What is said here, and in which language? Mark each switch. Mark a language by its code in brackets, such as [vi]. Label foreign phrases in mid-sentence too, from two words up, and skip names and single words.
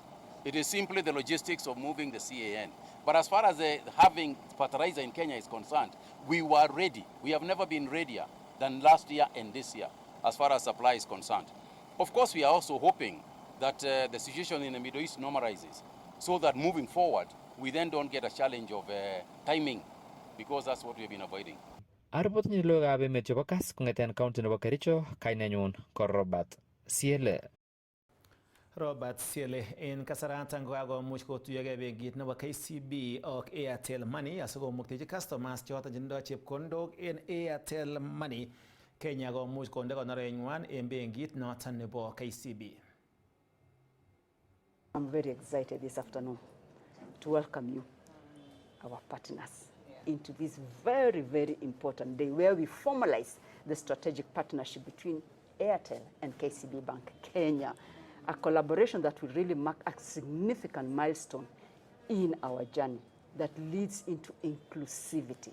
[en] It is simply the logistics of moving the CAN. But as far as having fertilizer in Kenya is concerned, we were ready. We have never been readier than last year and this year as far as supply is concerned. Of course, we are also hoping that the situation in the Middle East normalizes so that moving forward, we then don't get a challenge of timing because that's what we've been avoiding. [sgc] Aripotinye logoiwekab emet chebo Kass kong'eten county nebo Kericho, kainenyun ko Robert Siele. Robert Siele en kasaratan kokakomuch kotuyogei benkit nebo KCB ak Airtel Money asikomuktechi customers choton chetindoi chepkondok en Airtel Money Kenya komuch konde konorenywan en benkit noton nebo KCB. [en] I'm very excited this afternoon to welcome you, our partners, into this very, very important day where we formalize the strategic partnership between Airtel and KCB Bank Kenya, a collaboration that will really mark a significant milestone in our journey that leads into inclusivity.